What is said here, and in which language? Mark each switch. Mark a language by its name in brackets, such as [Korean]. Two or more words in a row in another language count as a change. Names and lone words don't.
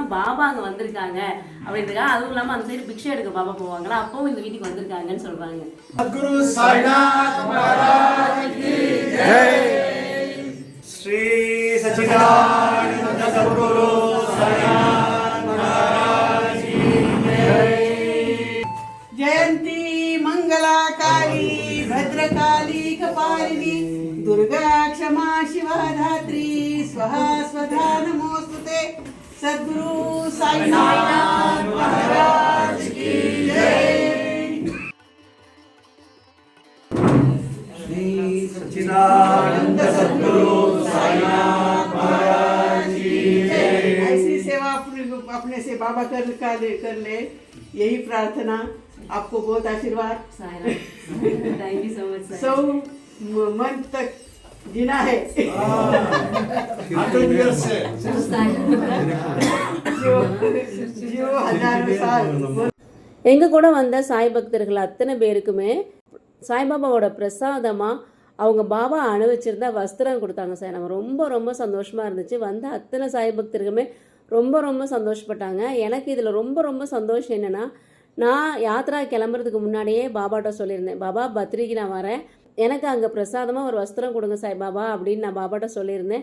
[Tamil] பாபா அங்கே வந்திருக்காங்க அப்படின்றதுக்காக. அதுவும் இல்லாமல் அந்த சைடு பிக்ஷை எடுக்க பாபா போவாங்களா, அப்பவும் இந்த வீட்டுக்கு வந்திருக்காங்கன்னு சொல்கிறாங்க. [Hindi] सद्गुरु साईनाथ महाराज की जय. श्री सच्चिदानंद सद्गुरु साईनाथ महाराज की जय. [Sanskrit] जयंती मंगलाकाली भद्रकाली कपालिनी दुर्गा क्षमा शिवा धात्री स्वाहा स्वधा नमोस्तुते. [Hindi] सद्गुरु साईनाथ महाराज की जय. श्री सच्चिदानंद सद्गुरु साईनाथ महाराज की जय. ऐसी सेवा अपने से बाबा कर ले, यही प्रार्थना. आपको बहुत आशीर्वाद. [English] thank you so much. [Hindi] सौ मन तक जीना है. 100 years से जो हजारों साल. [Tamil] எங்கள் கூட வந்த சாய் பக்தர்கள் அத்தனை பேருக்குமே சாய்பாபாவோட பிரசாதமாக அவங்க பாபா அனுபவிச்சிருந்தா வஸ்திரம் கொடுத்தாங்க சார். நம்ம ரொம்ப ரொம்ப சந்தோஷமாக இருந்துச்சு. வந்த அத்தனை சாய் பக்தர்களுமே ரொம்ப ரொம்ப சந்தோஷப்பட்டாங்க. எனக்கு இதில் ரொம்ப ரொம்ப சந்தோஷம் என்னென்னா, நான் யாத்ரா கிளம்புறதுக்கு முன்னாடியே பாபாட்ட சொல்லியிருந்தேன், பாபா பத்ரிக்கு நான் வரேன், எனக்கு அங்கே பிரசாதமாக ஒரு வஸ்திரம் கொடுங்க சாய்பாபா அப்படின்னு நான் பாபாட்ட சொல்லியிருந்தேன்.